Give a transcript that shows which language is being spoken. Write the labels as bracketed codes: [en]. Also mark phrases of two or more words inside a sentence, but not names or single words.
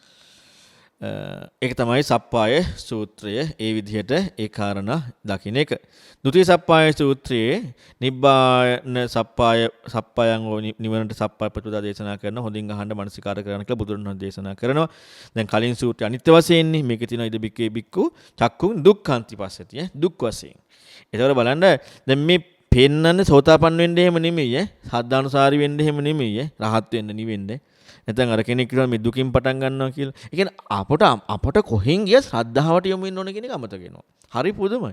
[si] ඒක තමයි සප්පාය සූත්‍රය. ඒ විදිහට ඒ කාරණා දකින්න එක. ဒုတိ ය සප්පාය සූත්‍රයේ [pi] නිබ්බාන සප්පායන් [si] නිවනට සප්පාය ප්‍රතිපදා දේශනා කරන හොඳින් අහන්න මනසිකාර කරන්න කියලා බුදුරණවහන්සේ දේශනා කරනවා. දැන් කලින් සූත්‍රය අනිත්‍ය වශයෙන්නේ මේකේ තියෙන [pi] ඉද බික්කේ බික්කු චක්කුන් දුක්ඛන්ති පස්සති [si] දුක් වශයෙන්. ඒතකොට බලන්න දැන් මේ පෙන්නන්නේ සෝතාපන්න වෙන්න එහෙම නෙමෙයි සද්ධානුසාරි වෙන්න එහෙම නෙමෙයි රහත් වෙන්න නිවෙන්නේ. නැත්නම් අර කෙනෙක් කියනවා මේ දුකින් පටන් ගන්නවා කියලා. ඒ කියන්නේ අපට කොහෙන් ගිය ශ්‍රද්ධාවට යොමු වෙන්න ඕන කියන එක අමතක වෙනවා. හරි පුදුමයි.